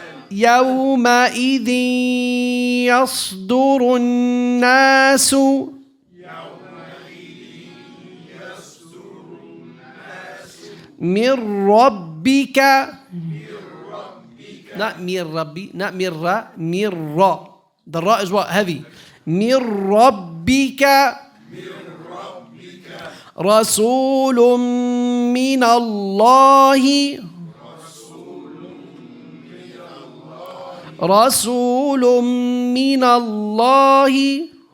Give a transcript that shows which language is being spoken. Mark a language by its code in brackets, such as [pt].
[ar] يومئذ يصدر الناس من ربك. Not من ربي, not من را, من را. [en] The ra is what? Heavy. [ar] من ربك رسول من الله رسول من الله.